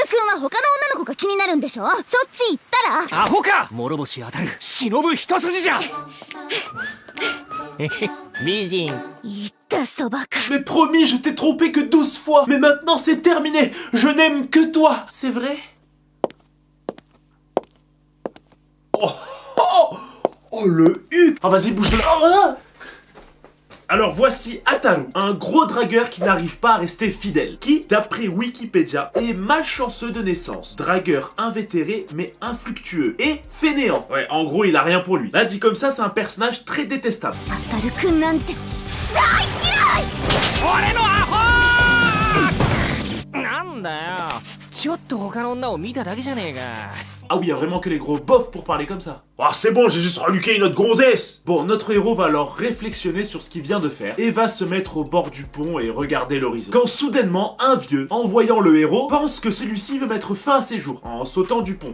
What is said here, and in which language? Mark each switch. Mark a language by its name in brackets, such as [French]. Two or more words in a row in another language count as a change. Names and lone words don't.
[Japanese] は他の女の子が気になるんでしょ。そっち行ったら。アホか。諸星当たる忍ぶ一筋じゃ。美人。言ったそばか。 [French] Mais promis, je t'ai trompé que 12 fois. Mais maintenant c'est terminé. Je n'aime que toi. C'est vrai? Oh, oh, oh le huc. Ah vas-y, bouge là. Oh, alors voici Ataru, un gros dragueur qui n'arrive pas à rester fidèle, qui, d'après Wikipédia, est malchanceux de naissance, dragueur invétéré mais infructueux et fainéant. Ouais, en gros, il a rien pour lui. Là, dit comme ça, c'est un personnage très détestable. [Japanese] 当たるくんなんて大嫌い。俺のアホー。なんだよ。ちょっと他の女を見ただけじゃねえか。 [French] Ah oui, y a vraiment que les gros bofs pour parler comme ça. Ah c'est bon, j'ai juste reluqué une autre gonzesse. Bon, notre héros va alors réflexionner sur ce qu'il vient de faire et va se mettre au bord du pont et regarder l'horizon. Quand soudainement, un vieux, en voyant le héros, pense que celui-ci veut mettre fin à ses jours en sautant du pont.